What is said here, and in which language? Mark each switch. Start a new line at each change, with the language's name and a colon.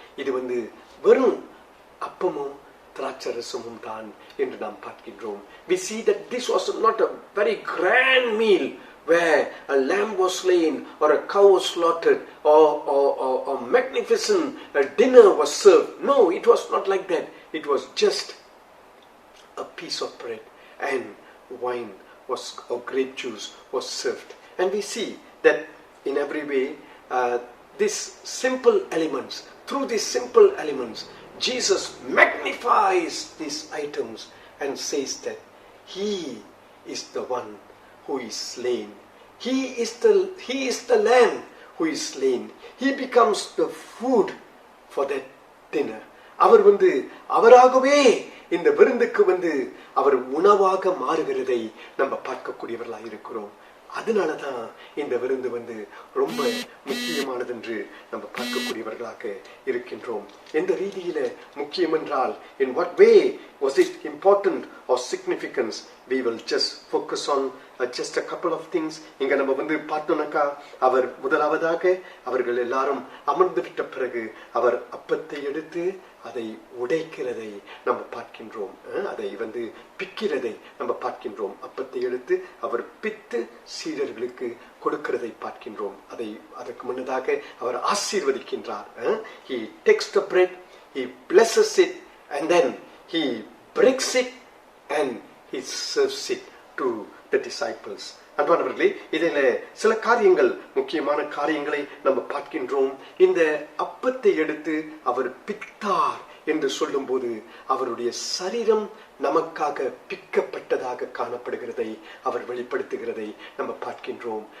Tamil: இது வந்து வெறும் அப்பமும் திராட்சரசமும் தான் என்று நாம் பார்க்கின்றோம்.
English: We see that this was not a very grand meal where a lamb was slain or a cow was slaughtered or magnificent dinner was served. No, it was not like that. It was just a piece of bread and wine or grape juice was served. And we see that in every way these simple elements, through these simple elements, Jesus magnifies these items and says that he is the one who is slain. He is the lamb who is slain. He becomes the food for that dinner.
Tamil: அவர் வந்து அவராகவே இந்த விருந்துக்கு வந்து அவர் உணவாக மாறுகிறதை நம்ம பார்க்கக்கூடியவர்களாக இருக்கிறோம். அதனாலதான் இந்த விருந்து வந்து ரொம்ப முக்கியமானது என்று நம்ம பார்க்கக்கூடியவர்களாக இருக்கின்றோம். எந்த ரீதியில முக்கியம் என்றால்,
English: in what way was it important or significance? We will just focus on just a couple of things.
Tamil: இங்க நம்ம வந்து பார்த்தோம்னாக்கா, அவர் முதலாவதாக அவர்கள் எல்லாரும் அமர்ந்து விட்ட பிறகு அவர் அப்பத்தை எடுத்து அதை உடைக்கிறதை நம்ம பார்க்கின்றோம். அதை வந்து பிக்கிறதை நம்ம பார்க்கின்றோம். அப்பத்தை எடுத்து அவர் பித்து சீடர்களுக்கு கொடுக்கிறதை பார்க்கின்றோம். அதற்கு முன்னதாக அவர் ஆசீர்வதிக்கின்றார்.
English: He takes the bread, he blesses it, and then he breaks it and he serves it to the disciples.
Tamil: அன்பானவர்களே, இதில் சில காரியங்கள், முக்கியமான காரியங்களை நம்ம பார்க்கின்றோம். இந்த அப்பத்தை எடுத்து அவர் பித்தார் என்று சொல்லும் போது அவருடைய சரீரம் நமக்காக பிக்கப்பட்டதாக காணப்படுகிறதை அவர் வெளிப்படுத்துகிறதை நம்ம பார்க்கின்றோம்.